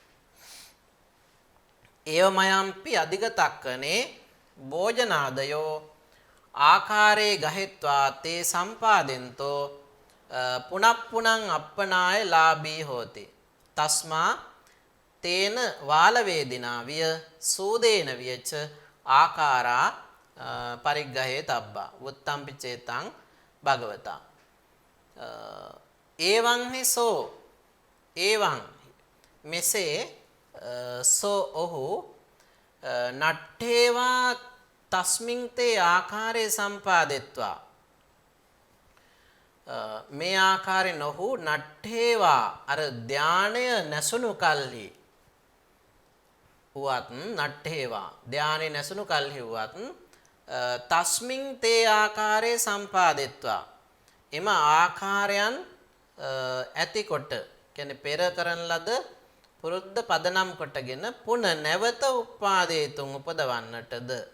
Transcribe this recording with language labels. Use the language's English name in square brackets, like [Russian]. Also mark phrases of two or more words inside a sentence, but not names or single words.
[Pali] ඒව මයම්පි අධිගතක්කනේ භෝජනාදයෝ ආකාරේ ගහෙත්වා තේ සම්පාදෙන්තෝ පුනප්පුණං අප්පනාය ලාභී හෝති තස්මා තේන වාල වේදිනා විය සූදේන වියච ආකාරා පරිග්‍රහේ තබ්බා වුත්තම්පි චේතං භගවතා එවං හිසෝ එවං මෙසේ සෝ ඔහු නට්ඨේවා තස්මින් තේ ආකාරේ සම්පාදෙත්වා [Sinhala] මේ ආකාරයෙන් ඔහු නට්ඨේවා අර ධානය නැසුණු කල්හි වුවත් නට්ඨේවා ධානය නැසුණු කල්හි වුවත් [Pali] තස්මින් තේ ආකාරේ සම්පාදෙත්වා [Sinhala] එම ආකාරයන් ඇතිකොට කියන්නේ පෙර කරන ලද පුරුද්ද පදනම් කොටගෙන පුන නැවත උපාදේතුන් උපදවන්නටද